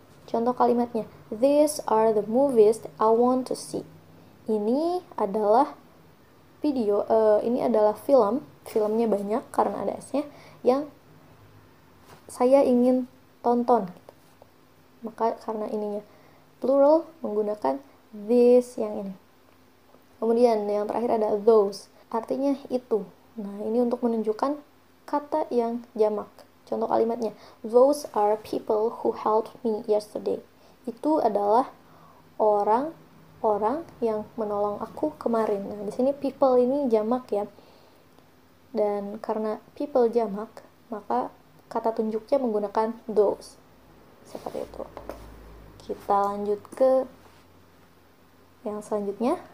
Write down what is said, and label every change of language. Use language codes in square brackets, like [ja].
[id] Contoh kalimatnya, [en] these are the movies I want to see. [id] Ini adalah video, ini adalah film, filmnya banyak karena ada S-nya, yang saya ingin tonton. Maka karena ininya plural, menggunakan this yang ini. Kemudian yang terakhir ada those, artinya itu. Nah, ini untuk menunjukkan kata yang jamak. Contoh kalimatnya, [en] those are people who helped me yesterday. [id] Itu adalah orang yang menolong aku kemarin. Nah, di sini people ini jamak ya. Dan karena people jamak, maka kata tunjuknya menggunakan those. Seperti itu. Kita lanjut ke yang selanjutnya.